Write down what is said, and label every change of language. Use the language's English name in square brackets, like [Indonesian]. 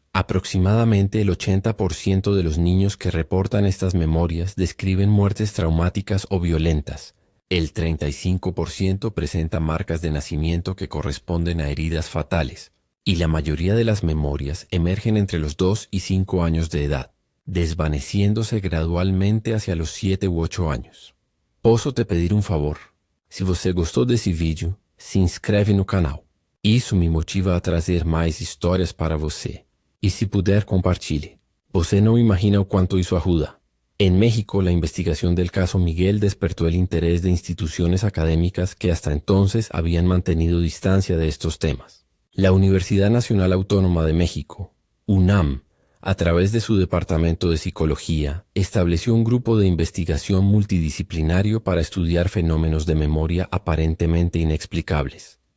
[Spanish] Aproximadamente el 80% de los niños que reportan estas memorias describen muertes traumáticas o violentas. El 35% presenta marcas de nacimiento que corresponden a heridas fatales, y la mayoría de las memorias emergen entre los 2 y 5 años de edad, desvaneciéndose gradualmente hacia los 7 u 8 anos. [Portuguese] Posso te pedir um favor? Se você gostou desse vídeo, se inscreve no canal. Isso me motiva a trazer mais histórias para você. E se puder, compartilhe. Você não imagina o quanto isso ajuda. [Spanish] En México, la investigación del caso Miguel despertó el interés de instituciones académicas que hasta entonces habían mantenido distancia de estos temas. La Universidad Nacional Autónoma de México, UNAM, a través de su Departamento de Psicología, estableció un grupo de investigación multidisciplinario para estudiar fenómenos de memoria aparentemente inexplicables.